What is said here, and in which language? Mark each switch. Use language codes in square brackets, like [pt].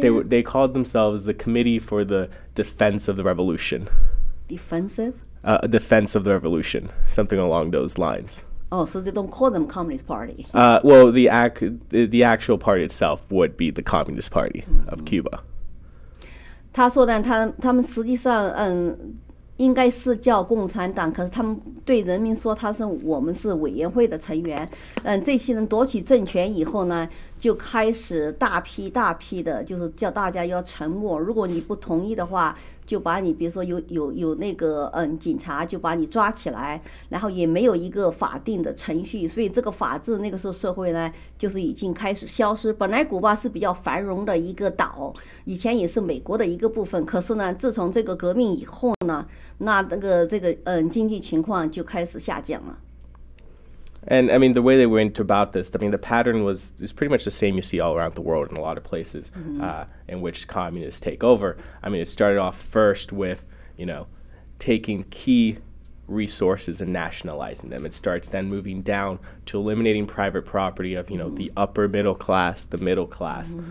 [en] They called themselves the Committee for the Defense of the Revolution. Defensive? Defense of the Revolution, something along those lines. Oh, so they don't call them Communist Party. Well, the actual party itself would be the Communist Party of Cuba. [zh] 他说呢，他们实际上应该是叫共产党，可是他们对人民说我们是委员会的成员。这些人夺取政权以后呢，就开始大批的，就是叫大家要沉默。如果你不同意的话，就把你，比如说有那个警察就把你抓起来，然后也没有一个法定的程序，所以这个法治那个时候社会呢，就是已经开始消失。本来古巴是比较繁荣的一个岛，以前也是美国的一个部分，可是呢，自从这个革命以后呢，这个经济情况就开始下降了。 [en] And I mean, the way they went about this, I mean, the pattern is pretty much the same you see all around the world in a lot of places in which communists take over. I mean, it started off first with, taking key resources and nationalizing them. It starts then moving down to eliminating private property of, the upper middle class, the middle class.